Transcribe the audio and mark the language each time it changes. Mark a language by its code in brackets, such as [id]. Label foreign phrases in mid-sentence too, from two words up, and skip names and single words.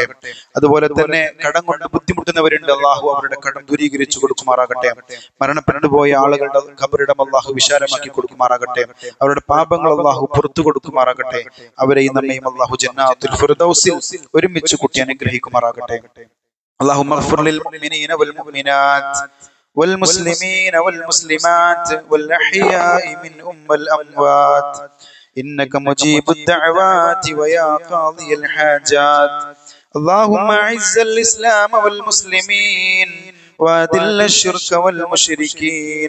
[ml] അതുപോലെ തന്നെ കടം കൊണ്ട് ബുദ്ധിമുട്ടുന്നവരുണ്ട്, അല്ലാഹു അവരുടെ കടം ദൂരീകരിച്ചു കൊടുക്കുമാറാകട്ടെ. മരണപ്പെട്ടു പോയ ആളുകളുടെ ഖബറിടം അല്ലാഹു വിശാലമാക്കി കൊടുക്കുമാറാകട്ടെ. അവരുടെ പാപങ്ങൾ അല്ലാഹു പുറത്തു കൊടുക്കുമാറാകട്ടെ. അവരെയും നമ്മയും അല്ലാഹു ജന്നാത്തുൽ ഫിർദൗസിൽ ഒരുമിച്ച് കൂട്ടി അനുഗ്രഹിക്കുമാറാകട്ടെ. [ar] اللهم اغفر للمؤمنين والمؤمنات والمسلمين والمسلمات والأحياء منهم والأموات إنك مجيب الدعوات ويا قاضي الحاجات. اللهم أعز الإسلام والمسلمين وأذل الشرك والمشركين.